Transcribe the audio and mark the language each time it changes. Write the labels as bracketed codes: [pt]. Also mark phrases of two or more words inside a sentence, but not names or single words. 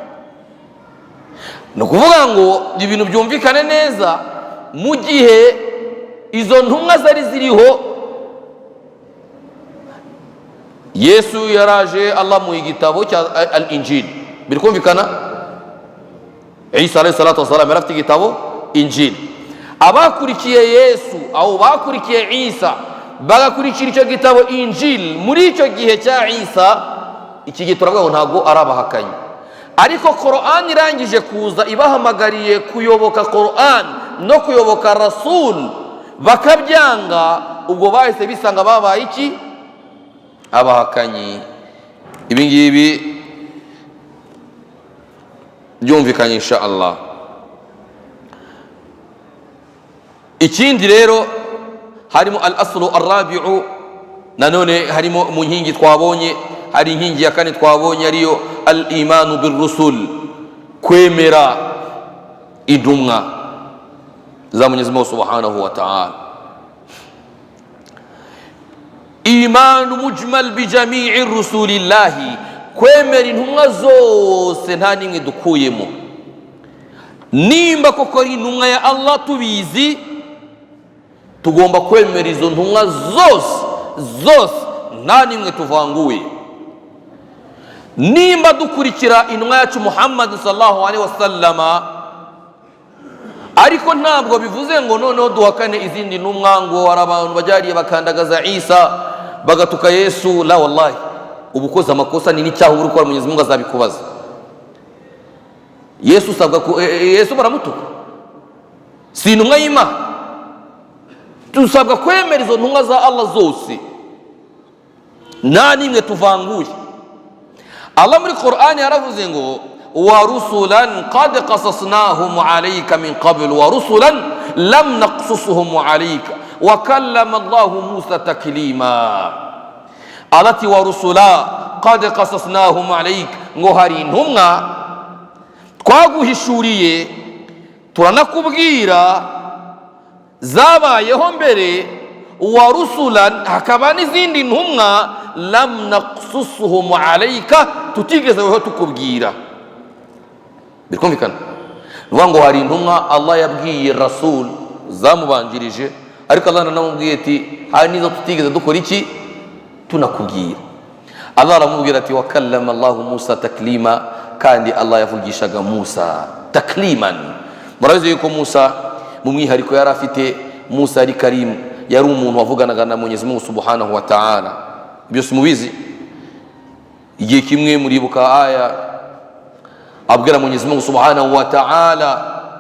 [rw] Ni ukuvuga ngo ibintu byumvikane neza, mu gihe izo ntumwa zari ziriho, Yesu yaraje, Allah mu igitabo cya al-Injil. Biri kumvikana? Isa [ar] عليه الصلاة والسلام [rw] yari afite igitabo Injil. Abakurikiye Yesu aho bakurikiye Isa bagakurikira icyo gitabo Injil muri icyo gihe cya Isa, iki gihe turavuga ngo ntabwo ari abahakanyi. Ariko Qur'an irangije kuza ibahamagariye kuyoboka Qur'an no kuyoboka Rasul, bakabyanga, ubwo bahise bisanga babaye iki? Abahakanyi. Ibi ngibi byumvikanye [ar] إن شاء الله. [rw] Ikindi rero harimo [ar] الأصل الرابع, [rw] nanone harimo mu nkingi twabonye, hari inkingi ya kane twabonye ariyo [ar] الإيمان بالرسل, [rw] kwemera intumwa za Mwenyezi Mungu [ar] سبحانه وتعالى. إيمان مجمل بجميع رسل الله, [rw] kwemera intumwa zose nta nimwe dukuyemo. Nimba koko ari intumwa ya Allah tubizi, tugomba kwemera izo ntumwa zose nta nimwe tuvanguye. Nimba dukurikira intumwa yacu Muhammad [ar] صلى الله عليه وسلم, [rw] ariko ntabwo bivuze ngo noneho duhakane izindi ntumwa, ngo hari abantu bajyariye bakandagaza Isa bagatuka Yesu. [ar] لا والله, [rw] ubu ukoze amakosa ni n'icyaha uri gukora, Mwenyezi Mungu azabikubaza. Yesu Yesu baramutuka, si intumwa y'Imana. Tusabwa kwemera izo ntumwa za Allah zose nta nimwe tuvanguye. Allah muri Qur'ani yaravuze ngo [ar] ورسلا قد قصصناهم عليك من قبل ورسلا لم نقصصهم عليك وكلم الله موسى تكليما التي ورسلا قد قصصناهم عليك [rw] ngo hari intumwa twaguhishuriye turanakubwira zabayeho mbere [ar] ورسلا [rw] hakaba n'izindi ntumwa [ar] لم نقصصهم عليك [rw] tutigezeho tukubwira bikumvikana nuvuga ngo hari intumwa Allah yabwiye rasul zamubanjirije ariko Allah nanamubwiye ati hari nizo tutigeze dukora iki tunakubwira Allah aramubwira ati [ar] وكلم الله موسى تكليما [rw] kandi Allah yavugishaga Musa takliman murabizi yuko Musa mu mwihariko yari afite Musa ari Karim yari umuntu wavuganaga na Mwenyezi Mungu [ar] سبحانه وتعالى [rw] ibyo simubizi igihe kimwe muribuka aya abwira Mwenyezi Mungu [ar] سبحانه وتعالى